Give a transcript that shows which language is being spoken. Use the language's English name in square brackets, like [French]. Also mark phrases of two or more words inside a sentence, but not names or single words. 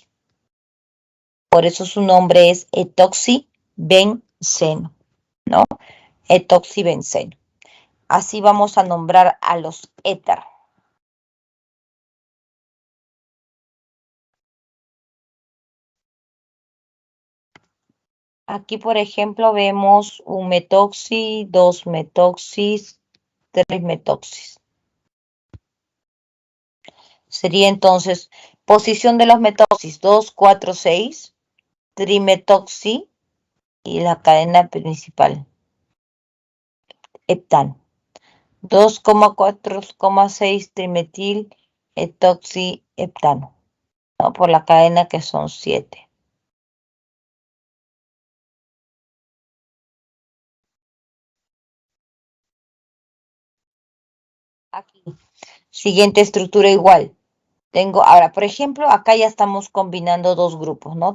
[Spanish] Por eso su nombre es etoxibenceno, ¿no? Etoxibenceno. Así vamos a nombrar a los éter. Aquí, por ejemplo, vemos un metoxi, 2 metoxis, 3 metoxis. Sería entonces posición de los metoxis 2, 4, 6, trimetoxi y la cadena principal, heptano. 2,4,6 trimetil etoxi heptano, ¿no? Por la cadena que son 7. Aquí, siguiente estructura igual. Tengo, ahora, por ejemplo, acá ya estamos combinando dos grupos, ¿no?